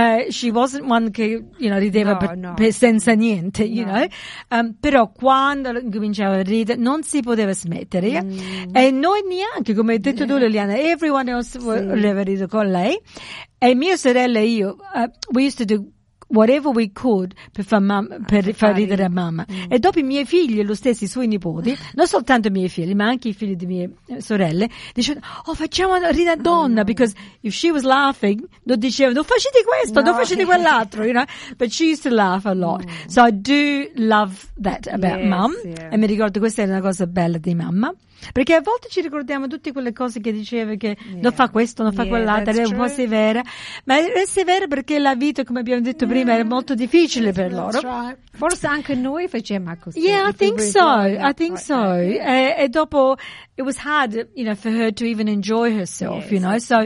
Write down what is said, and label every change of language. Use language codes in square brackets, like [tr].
[en] She wasn't one [it] che, [en] you know, [it] rideva senza niente, [en] you know. [it] Però quando cominciava a ridere, non si poteva smettere. E noi neanche. Anche come hai detto tu, Liliana, [en] everyone else [it] voleva ridere con lei. E mia sorella e io, [en] we used to do whatever we could [it] per far ridere a mamma. E dopo i miei figli e lo stesso, i suoi nipoti, non soltanto i miei figli, ma anche i figli di mie sorelle, dicevano, oh, facciamo ridere a donna, [en] because if she was laughing, [it] non dicevano, facete questo, non facete quell'altro, [en] you know. But she used to laugh a lot. So I do love that about mom. Yeah. [it] E mi ricordo, questa era una cosa bella di mamma. Perché a volte ci ricordiamo tutte quelle cose che diceva che non fa questo, non fa quell'altro, è un po' severa. Ma è severa perché la vita, come abbiamo detto prima, era molto difficile per loro. Right. Forse anche noi facciamo così. [en] Yeah, I think so. [it] E dopo, [en] it was hard, you know, for her to even enjoy herself, you know.